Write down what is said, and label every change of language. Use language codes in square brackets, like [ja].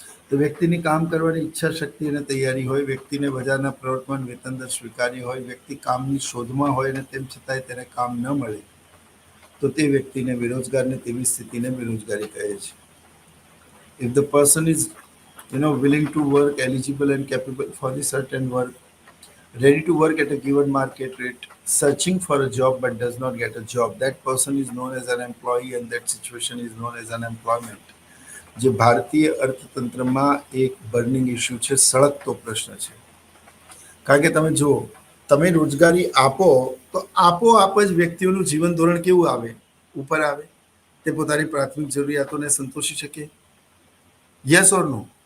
[gu] તો વ્યક્તિની કામ કરવાની ઈચ્છા શક્તિ અને તૈયારી હોય, વ્યક્તિને બજારના પ્રવર્તમાન વેતન દર સ્વીકાર્ય હોય, વ્યક્તિ કામની શોધમાં હોય અને તેમ છતાંય તેને કામ ન મળે, તો તે વ્યક્તિને બેરોજગારને તેવી સ્થિતિને બેરોજગારી કહે છે. [en] If the person is willing to work, eligible and capable for the certain work, ready to work at a given market rate, searching for a job but does not get a job, that person is known as an employee and that situation is known as unemployment. [gu] જે ભારતીય અર્થતંત્રમાં એક burning issue છે, સળગતો પ્રશ્ન છે. કારણ કે તમે જુઓ, તમે રોજગારી આપો તો આપોઆપ જ વ્યક્તિઓનું જીવન ધોરણ કેવું આવે? ઉપર આવે. તે પોતાની પ્રાથમિક જરૂરિયાતોને સંતોષી શકે? [en] Yes or no?